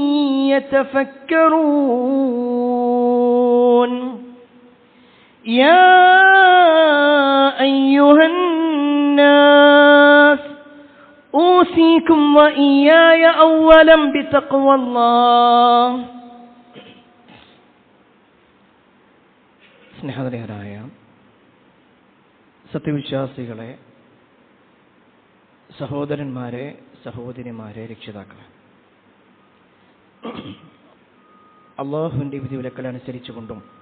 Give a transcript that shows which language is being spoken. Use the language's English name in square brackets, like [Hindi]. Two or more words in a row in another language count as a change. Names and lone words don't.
[Arabic] يتفكرون يا أيها الناس أوصيكم وإياي أولا بتقوى الله. [Malayalam] സ്നേഹനിധരായ സത്യവിശ്വാസികളെ, സഹോദരന്മാരെ, സഹോദരിമാരെ, രക്ഷിതാക്കളെ, അള്ളാഹുവിൻ്റെ വിധിവിലക്കൽ അനുസരിച്ചുകൊണ്ടും